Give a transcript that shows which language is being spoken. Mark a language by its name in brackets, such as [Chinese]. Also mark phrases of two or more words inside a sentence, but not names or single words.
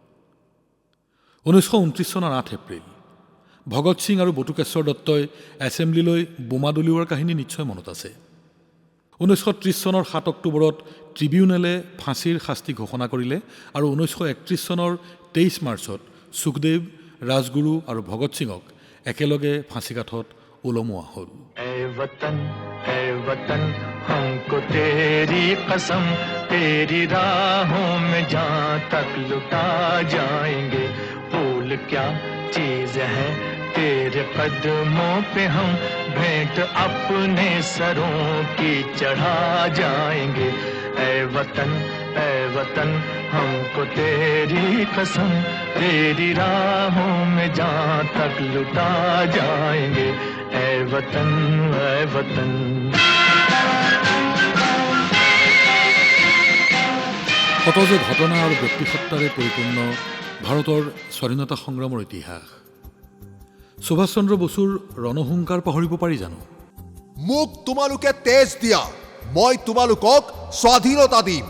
[Assamese] 1929 চনৰ 8 এপ্ৰিল ভগৎ সিং আৰু বটুকেশ্বৰ দত্তই এছেম্বলিলৈ বোমা দলিওৱাৰ কাহিনী নিশ্চয় মনত আছে। 1930 চনৰ 7 অক্টোবৰত ট্ৰিবিউনেলে ফাঁচীৰ শাস্তি ঘোষণা কৰিলে আৰু 1931 চনৰ 23 মাৰ্চত সুখদেৱ, ৰাজগুৰু আৰু ভগৎ সিঙক একেলগে ফাঁচীকাঠত ওলমোৱা হ'ল। [Hindi] हमको तेरी कसम तेरी राहों में जहाँ तक लुटा जाएंगे। फूल क्या चीज है तेरे कदमों पे हम भेंट अपने सरों की चढ़ा जाएंगे। ऐ वतन हमको तेरी कसम तेरी राहों में जहाँ तक लुटा जाएंगे। ऐ वतन [Assamese] কত যে ঘটনা আৰু ব্যক্তিসত্তাৰে পৰিপূৰ্ণ ভাৰতৰ স্বাধীনতা সংগ্ৰামৰ ইতিহাস। সুভাষ চন্দ্ৰ বসুৰ ৰণহুংকাৰ পাহৰিব পাৰি জানো? মোক তোমালোকে তেজ দিয়া, মই তোমালোকক স্বাধীনতা দিম।